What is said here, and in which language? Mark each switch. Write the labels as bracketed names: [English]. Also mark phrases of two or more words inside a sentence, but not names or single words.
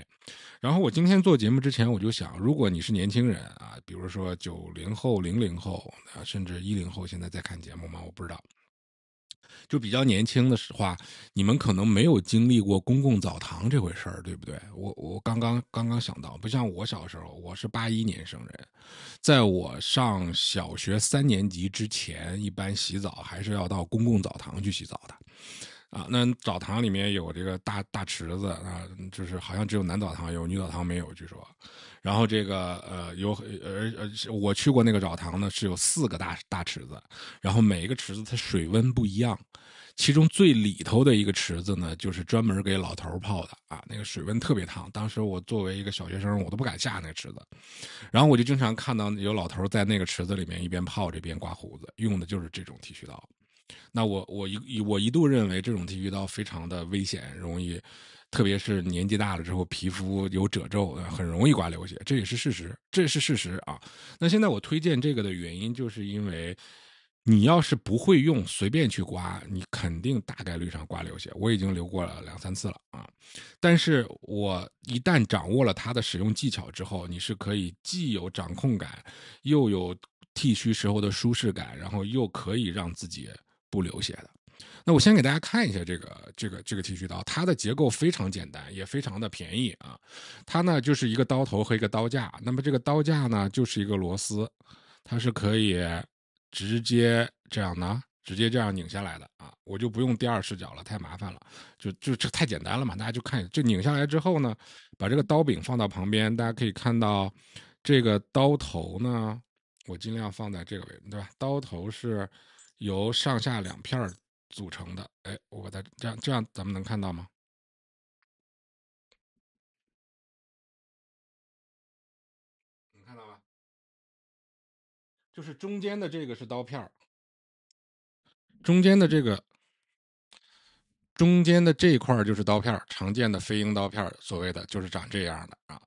[Chinese] 然後我今天做節目之前，我就想，如果你是年輕人啊，比如說90後、00後啊，甚至10後，現在在看節目嗎？我不知道。就比較年輕的話，你們可能沒有經歷過公共澡堂這回事兒，對不對？我剛剛想到，不像我小時候，我是81年生人，在我上小學3年級之前，一般洗澡還是要到公共澡堂去洗澡的。啊，那澡堂裡面有這個大池子啊，就是好像只有男澡堂有，女澡堂沒有，據說。然後這個我去過那個澡堂呢，是有4個大池子，然後每一個池子它水溫不一樣， 其中最裡頭的一個池子呢，就是專門給老頭泡的啊，那個水溫特別燙。當時我作為一個小學生，我都不敢下那個池子，然後我就經常看到有老頭在那個池子裡面一邊泡着一邊刮鬍子，用的就是這種剃鬚刀。那我一度認為這種剃鬚刀非常的危險，容易，特別是年紀大了之後，皮膚有褶皱，很容易刮流血，这也是事實啊。那現在我推薦這個的原因，就是因為你要是不會用，隨便去刮，你肯定大概率上刮流血。我已經流過了2、3次了啊。但是我一旦掌握了它的使用技巧之後，你是可以既有掌控感，又有剃鬚时候的舒適感，然後又可以讓自己不流血的。那我先給大家看一下这个剃鬚刀，它的結構非常簡單，也非常的便宜啊。它呢就是一個刀頭和一個刀架，那麼這個刀架呢就是一個螺絲，它是可以直接這樣擰下來的啊。我就不用第二視角了，太麻煩了，就這太簡單了嘛，大家就看，這擰下來之後呢，把這個刀柄放到旁邊，大家可以看到這個刀頭呢，我盡量放在這個位置，對吧？刀頭是由上下2片組成的。哎，我把它這樣咱們能看到嗎？能看到嗎？就是中間的這個是刀片，中間的這一塊就是刀片，常見的飛鷹刀片，所謂的就是長這樣的啊。